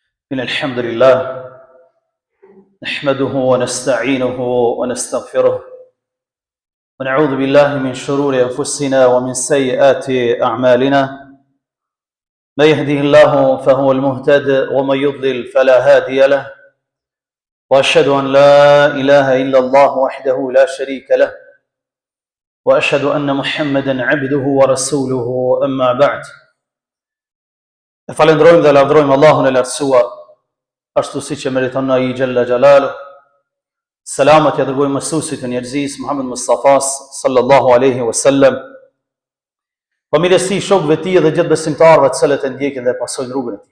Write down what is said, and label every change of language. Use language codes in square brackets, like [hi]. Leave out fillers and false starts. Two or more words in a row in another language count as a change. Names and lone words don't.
[ar] إن الحمد لله نحمده ونستعينه ونستغفره ونعوذ بالله من شرور أنفسنا ومن سيئات أعمالنا من يهده الله فهو المهتد ومن يضلل فلا هادي له وأشهد أن لا إله إلا الله وحده لا شريك له وأشهد أن محمدا عبده ورسوله أما بعد. [sq] Falendrojmë dhe lavdrojmë Allahun e lartësuar, ashtu si që meriton ai [ar] جل جلاله. [sq] Selamat ja dërgojmë mësuesit të njerëzisë Muhammed Mustafas [ar] صلى الله عليه وسلم, [sq] familjes tij, shokëve të tij dhe gjithë besimtarëve të cilët e ndjekin dhe pasojnë rrugën e tij.